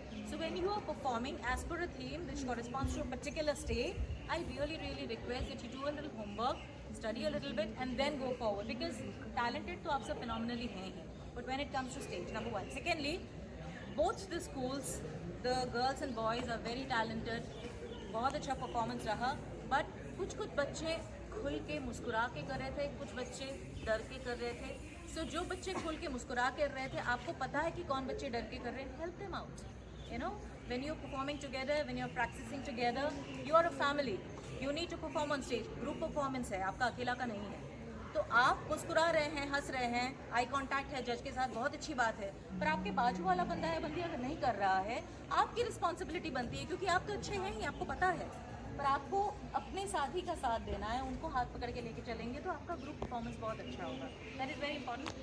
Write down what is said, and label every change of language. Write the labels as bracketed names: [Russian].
[English] So when you are performing as per a theme which corresponds to a particular state, I really request that you do a little homework, study a little bit and then go forward, because talented [Hindi] to aap sab phenomenally hain hi, [English] but when it comes to stage, number one. Secondly, both the schools, the girls and boys are very talented. [Hindi] बहुत अच्छा performance रहा, but कुछ बच्चे खुल के मुस्कुरा के कर रहे थे, कुछ बच्चे डर के कर रहे थे. सो जो बच्चे खुल के मुस्कुरा कर रहे थे, आपको पता है कि कौन बच्चे डर के कर रहे हैं. [English] Help them out. You know, when you're performing together, when you're practicing together, you are a family. You need to perform on stage. [Hindi] Group performance है, आपका अकेला का नहीं है. तो आप मुस्कुरा रहे हैं, हंस रहे हैं, आई कांटेक्ट है जज के साथ, बहुत अच्छी बात है, पर आपके बाजू वाला बंदा है बंदी अगर नहीं कर रहा है, आपकी रिस्पॉन्सिबिलिटी बनती है, क्योंकि आप तो अच्छे हैं ही, आपको पता है, पर आपको अपने साथी का साथ देना है, उनको हाथ पकड़ के लेके चलेंगे तो आपका ग्रुप परफॉर्मेंस बहुत अच्छा होगा. [English] That is very important.